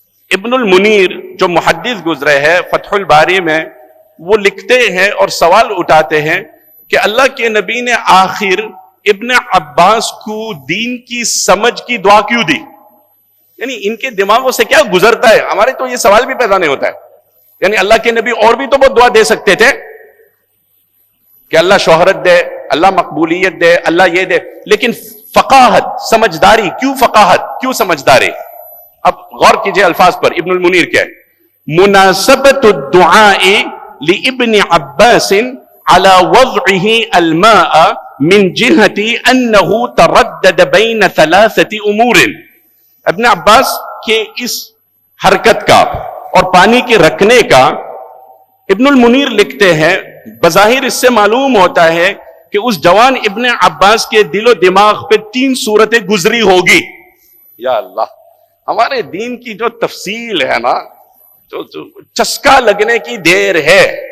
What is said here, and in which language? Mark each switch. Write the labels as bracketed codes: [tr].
[ur] ابن المنیر جو محدث گزرے ہیں فتح الباری میں, وہ لکھتے ہیں اور سوال اٹھاتے ہیں کہ اللہ کے نبی نے آخر ابن عباس کو دین کی سمجھ کی دعا کیوں دی؟ یعنی ان کے دماغوں سے کیا گزرتا ہے؟ ہمارے تو یہ سوال بھی پیدا نہیں ہوتا ہے. یعنی اللہ کے نبی اور بھی تو بہت دعا دے سکتے تھے کہ اللہ شہرت دے, اللہ مقبولیت دے, اللہ یہ دے, لیکن فقاہت, سمجھداری, کیوں فقاہت, کیوں سمجھداری؟ اب غور کیجئے الفاظ پر. ابن المنیر کیا ہے؟ [ar] مناسبت الدعاء لابن عباس على وضعه الماء من جهة انه تردد بين ثلاثة امور. [ur] ابن عباس کے اس حرکت کا اور پانی کے رکھنے کا, ابن المنیر لکھتے ہیں بظاہر اس سے معلوم ہوتا ہے کہ اس جوان ابن عباس کے دل و دماغ پہ 3 صورتیں گزری ہوگی. یا اللہ, ہمارے دین کی جو تفصیل ہے نا, جو چسکا لگنے کی دیر ہے.